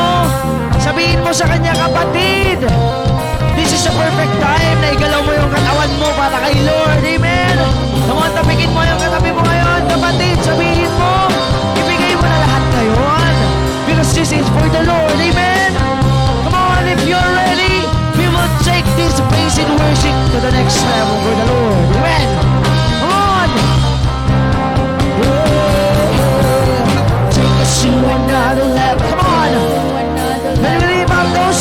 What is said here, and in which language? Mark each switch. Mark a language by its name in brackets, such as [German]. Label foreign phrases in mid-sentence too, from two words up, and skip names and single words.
[Filipino] Sabihin mo sa kanya, kapatid, [English] this is a perfect time [Filipino] na igalaw mo yung katawan mo para kay Lord. Amen! [English] Come on, [Filipino] tapikin mo yung katabi mo ngayon. Kapatid, sabihin mo, ibigay mo na lahat ngayon. [English] Because this is for the Lord. Amen! Come on, if you're ready, we will take this praise and worship to the next level for the Lord. Amen! Come on! Take us to another level. Come on! And we leave out